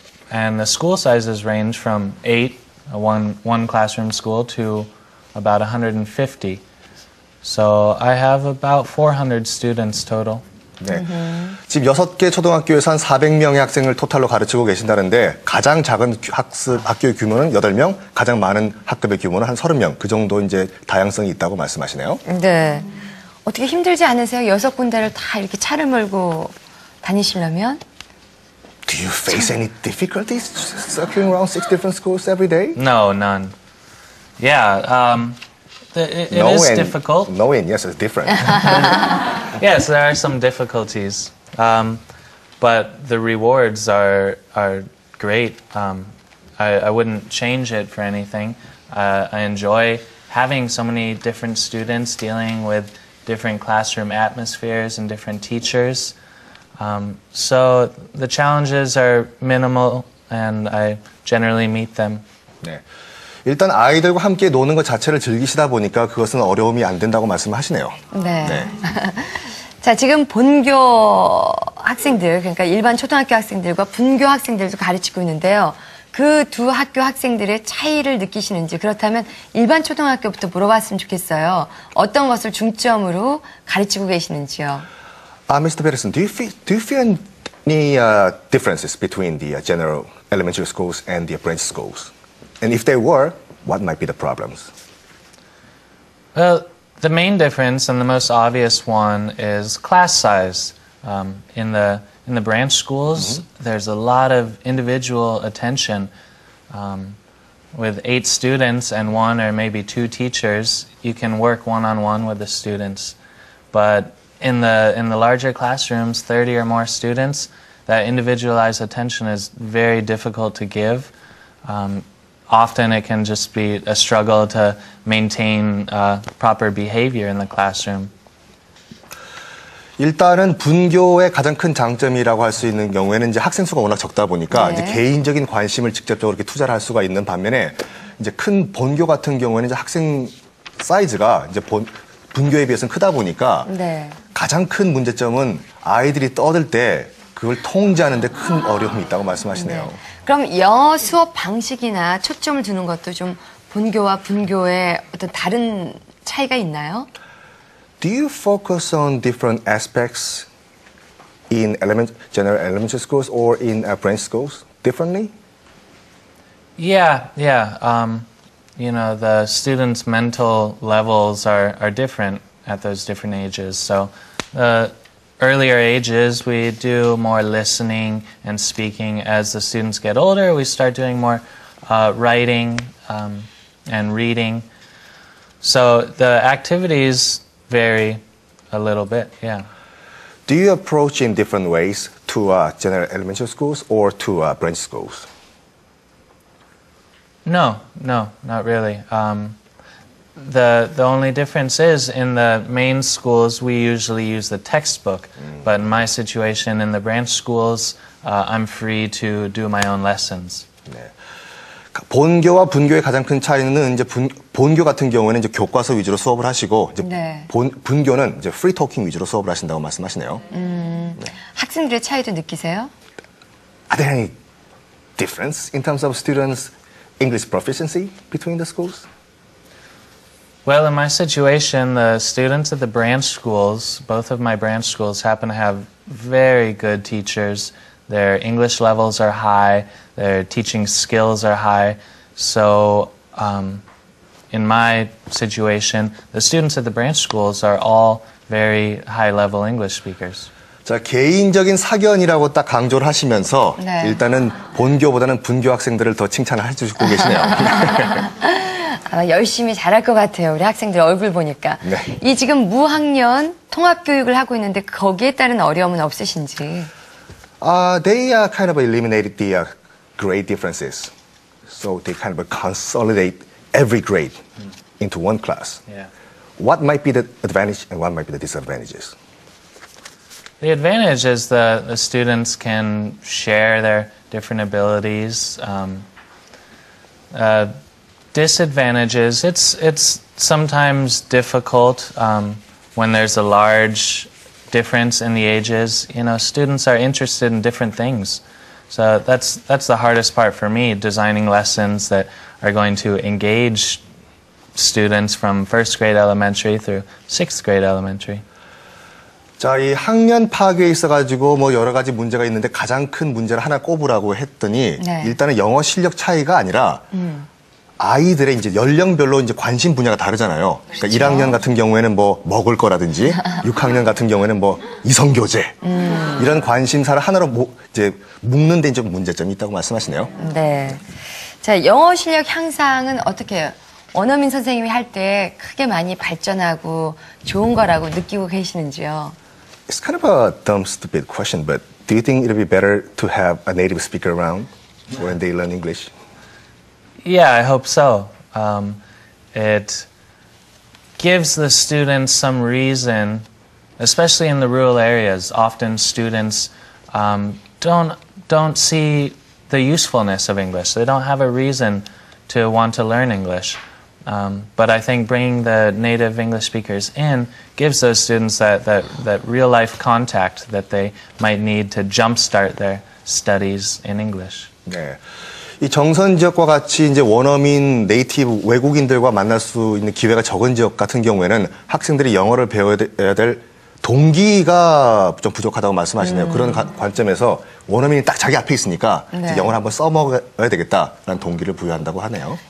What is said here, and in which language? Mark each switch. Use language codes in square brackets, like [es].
[en] And the school sizes range from 8, one classroom school, to about 150. So I have about 400 students total. [ko] 네. 지금 6개 초등학교에서 한 400명의 학생을 토탈로 가르치고 계신다는데 가장 작은 학교의 규모는 8명, 가장 많은 학급의 규모는 한 30명. 그 정도 이제 다양성이 있다고 말씀하시네요. 네. 어떻게 힘들지 않으세요? 6군데를 다 이렇게 차를 몰고 다니시려면? [en] Do you face any difficulties circling around 6 different schools every day? No, none. Yeah, it is difficult. No and yes, it's different. Yes, there are some difficulties, but the rewards are great. I wouldn't change it for anything. I enjoy having so many different students dealing with different classroom atmospheres and different teachers. So the challenges are minimal, and I generally meet them. [ko] 네. 일단 아이들과 함께 노는 것 자체를 즐기시다 보니까 그것은 어려움이 안 된다고 말씀하시네요. 네. 네. 자, 지금 본교 학생들, 그러니까 일반 초등학교 학생들과 분교 학생들도 가르치고 있는데요. 그 두 학교 학생들의 차이를 느끼시는지, 그렇다면 일반 초등학교부터 물어봤으면 좋겠어요. 어떤 것을 중점으로 가르치고 계시는지요? [en] Mr. Peterson, do you feel any differences between the general elementary schools and the branch schools? And if there were, what might be the problems? Well, the main difference and the most obvious one is class size. In the branch schools, there's a lot of individual attention. With 8 students and 1 or maybe 2 teachers, you can work one-on-one with the students. But in the larger classrooms, 30 or more students, that individualized attention is very difficult to give. Often it can just be a struggle to maintain proper behavior in the classroom. [ko] 일단은 분교의 가장 큰 장점이라고 할 수 있는 경우에는 이제 학생 수가 워낙 적다 보니까 네. 이제 개인적인 관심을 직접적으로 이렇게 투자를 할 수가 있는 반면에 이제 큰 본교 같은 경우에는 이제 학생 사이즈가 이제 분교에 비해서는 크다 보니까 네. 가장 큰 문제점은 아이들이 떠들 때 그걸 통제하는 데 큰 어려움이 있다고 말씀하시네요. 네. 그럼 영어 수업 방식이나 초점을 두는 것도 좀 본교와 분교의 어떤 다른 차이가 있나요? [en] Do you focus on different aspects in general elementary schools or in branch schools differently? Yeah. You know, the students' mental levels are different at those different ages. So earlier ages, we do more listening and speaking. As the students get older, we start doing more writing and reading. So the activities vary a little bit, yeah. Do you approach in different ways to general elementary schools or to branch schools? No, not really. The only difference is in the main schools we usually use the textbook, but in my situation in the branch schools I'm free to do my own lessons. [ko] 네. 본교와 분교의 가장 큰 차이는 이제 본교 같은 경우에는 이제 교과서 위주로 수업을 하시고 이제 네. 분교는 이제 프리 토킹 위주로 수업을 하신다고 말씀하시네요. 네. 학생들의 차이도 느끼세요? [en] Are there any difference in terms of students' English proficiency between the schools? Well, in my situation, the students at the branch schools, both of my branch schools, happen to have very good teachers. Their English levels are high, their teaching skills are high. So, in my situation, the students at the branch schools are all very high-level English speakers. [ko] 자, 개인적인 사견이라고 딱 강조를 하시면서 네. 일단은 본교보다는 분교 학생들을 더 칭찬을 해주고 계시네요. 아마 열심히 잘할 것 같아요. 우리 학생들 얼굴 보니까. 네. 이 지금 무학년 통합교육을 하고 있는데 거기에 따른 어려움은 없으신지? [en] They kind of eliminated the grade differences. So they kind of consolidate every grade into one class. Yeah. What might be the advantage and what might be the disadvantages? The advantage is that the students can share their different abilities. Disadvantages, it's sometimes difficult when there's a large difference in the ages. You know, students are interested in different things. So that's the hardest part for me, designing lessons that are going to engage students from first grade elementary through sixth grade elementary. [ko] 자, 이 학년 파악에 있어가지고 뭐 여러 가지 문제가 있는데 가장 큰 문제를 하나 꼽으라고 했더니 네. 일단은 영어 실력 차이가 아니라 아이들의 이제 연령별로 이제 관심 분야가 다르잖아요. 그러니까 1학년 같은 경우에는 뭐 먹을 거라든지 6학년 같은 경우에는 뭐 이성교제 이런 관심사를 하나로 이제 묶는 데 좀 문제점이 있다고 말씀하시네요. 네. 자, 영어 실력 향상은 어떻게 해요? 원어민 선생님이 할 때 크게 많이 발전하고 좋은 거라고 느끼고 계시는지요? [en] It's kind of a dumb, stupid question, but do you think it'll be better to have a native speaker around when they learn English? Yeah, I hope so. It gives the students some reason, especially in the rural areas. Often students don't see the usefulness of English. They don't have a reason to want to learn English. But I think bringing the native English speakers in gives those students that real-life contact that they might need to jumpstart their studies in English. [ko] 네. 이 정선 지역과 같이 이제 원어민 네이티브 외국인들과 만날 수 있는 기회가 적은 지역 같은 경우에는 학생들이 영어를 배워야 될 동기가 좀 부족하다고 말씀하시네요. 그런 관점에서 원어민이 딱 자기 앞에 있으니까 네. 이제 영어를 한번 써먹어야 되겠다라는 동기를 부여한다고 하네요.